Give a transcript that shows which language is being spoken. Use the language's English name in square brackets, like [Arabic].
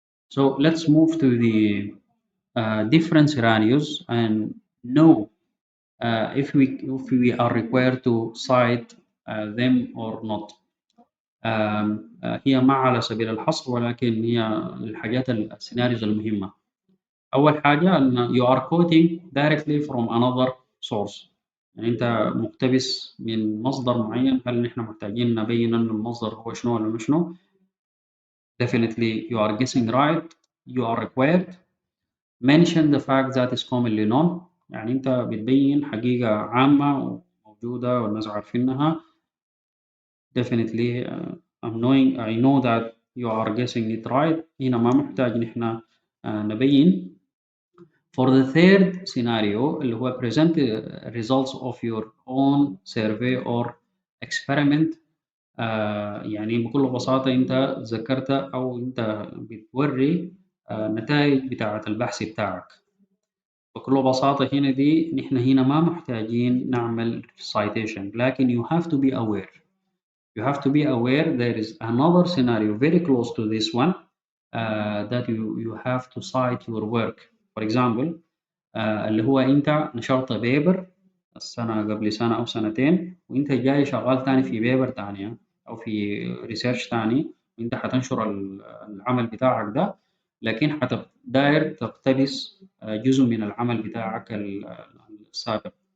[English] So let's move to the different scenarios and know if we are required to cite them or not. [Arabic] هي ما على سبيل الحصر ولكن هي الحاجات السيناريوز المهمة. أول حاجة أن [English] you are quoting directly from another source، [Arabic] يعني أنت مقتبس من مصدر معين. هل نحن محتاجين نبين أن المصدر هو شنو ولا مش شنو؟ [English] Definitely you are guessing right. You are required mention the fact that is commonly known، [Arabic] يعني أنت بتبين حقيقة عامة وموجودة والناس عارفينها. [English] Definitely I know that you are guessing it right. [Arabic] هنا ما محتاج نحن نبين. [English] For the third scenario [Arabic] اللي هو [English] present results of your own survey or experiment، [Arabic] يعني بكل بساطة أنت ذكرت أو أنت بتوري نتائج بتاعة البحث بتاعك. بكل بساطة هنا دي نحن هنا ما محتاجين نعمل citation، لكن [English] you have to be aware. You have to be aware there is another scenario very close to this one that you have to cite your work. For example [Arabic] اللي هو أنت نشرت بيبر السنة قبل سنة أو سنتين وأنت جاي شغال تاني في بيبر تانية أو في ريسيرش تاني، وأنت حتنشر العمل بتاعك ده، لكن داير تقتبس جزء من العمل بتاعك السابق.